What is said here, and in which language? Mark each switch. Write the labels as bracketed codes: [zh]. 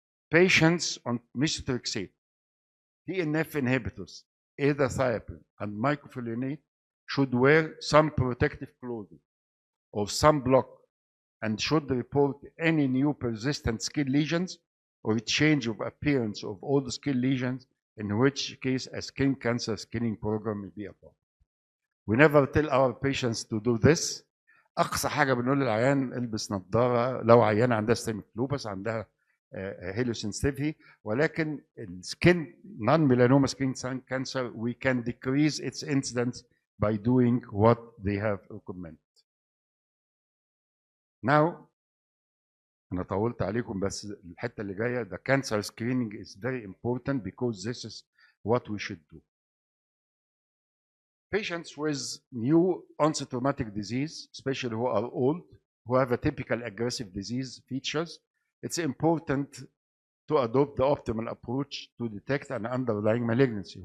[en] Patients on methotrexate, TNF inhibitors, azathioprine, and mycophenolate should wear some protective clothing or sunblock and should report any new persistent skin lesions or a change of appearance of all the skin lesions, in which case a skin cancer screening program may be appropriate. We never tell our patients to do this. [ar] اقصى حاجه بنقول للعيان البس نظاره لو عيانه عندها سيستميك لوبس، عندها هيلوسنسيتيفيتي، ولكن السكين نون ميلانوما سكين كانسر [en] we can decrease its incidence by doing what they have recommended. Now [ar] انا طولت عليكم بس الحته اللي جايه [en] the cancer screening is very important because this is what we should do. Patients with new onset rheumatic disease, especially who are old, who have a typical aggressive disease features, it's important to adopt the optimal approach to detect an underlying malignancy.